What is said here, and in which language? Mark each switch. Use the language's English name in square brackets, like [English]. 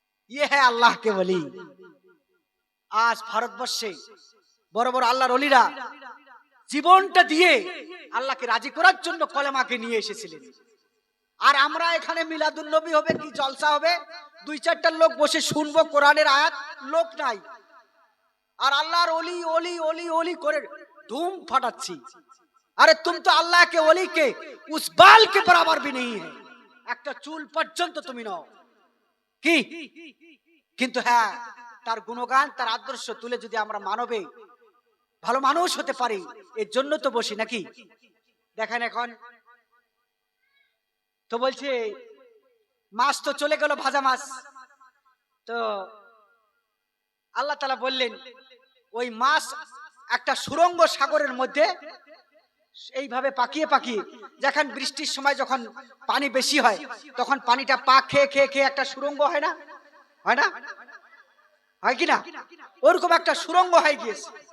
[Hindi] ये है अल्लाह के वली। [Bangla] आज ভারতবর্ষে বড় বড় আল্লাহর ওলিরা জীবনটা দিয়ে আল্লাহকে রাজি করার জন্য কলেমাকে নিয়ে এসেছিলেন। আর আমরা এখানে মিলাদুন নবী হবে কি জলসা হবে, 2-4টা লোক বসে শুনবো কোরআনের আয়াত, লোক নাই, আর আল্লাহর ওলি ওলি ওলি ওলি করে ধুম ফাটাচ্ছি। [Hindi] আরে तुम तो अल्लाह के वली के उस बाल के बराबर भी नहीं है, [Bangla] একটা চুল পর্যন্ত তুমি নাও কি। কিন্তু হ্যাঁ, তার গুণগান তার আদর্শ তুলে যদি আমরা মানবে ভালো মানুষ হতে পারি, এর জন্য তো বসি নাকি। দেখেন এখন তো বলছে মাছ তো চলে গেল, ভাজা মাছ। তো আল্লাহ তাআলা বললেন ওই মাছ একটা সুরঙ্গ সাগরের মধ্যে এইভাবে পাকিয়ে পাকিয়ে, যখন বৃষ্টির সময় যখন পানি বেশি হয় তখন পানিটা পাক খেয়ে খেয়ে খেয়ে একটা সুরঙ্গ হয় না, হয় না, হয় কি না, ওরকম একটা সুরঙ্গ হয়ে গিয়েছে।